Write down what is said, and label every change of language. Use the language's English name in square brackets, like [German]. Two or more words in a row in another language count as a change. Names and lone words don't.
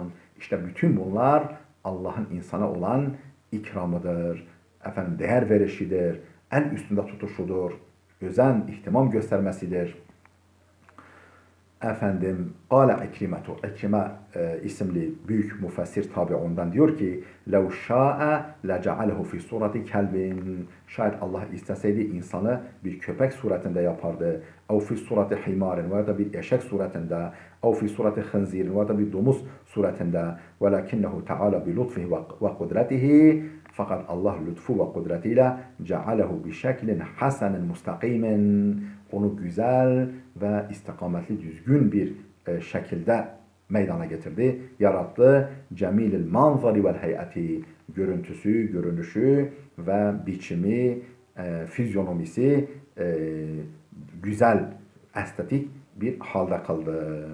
[Turkish] İşte bütün bunlar Allah'ın insana olan ikramıdır. Efendim değer verişidir. En üstünde tutuşudur. Özen, ihtimam göstermesidir. Efendim, [Arabic] قال عكرمة, [Turkish] İkrime isimli büyük müfessir tabiundan diyor ki, [Arabic] لَوْ شَاءَ لَجَعَلَهُ فِي صورة كلب. [Turkish] Şayet Allah isteseydi insanı bir köpek suretinde yapardı. [Arabic] أو في صورة حمار, [Turkish] veya da bir eşek suretinde. [Arabic] أو في صورة خنزير, [Turkish] veya da bir domuz suretinde. [Arabic] وَلَكِنَّهُ تَعَالَى بِلُطْفِهِ وَقُدْرَتِهِ. [Turkish] Fakat Allah lütfu ve kudretiyle [Arabic] جعله بشكل حسن مستقيم, [Turkish] onu güzel ve istikametli, düzgün bir şekilde meydana getirdi, yarattı. [Arabic] جميل المنظر والهيئة, [Turkish] görüntüsü, görünüşü ve biçimi, fizyonomisi güzel, estetik bir halde kıldı.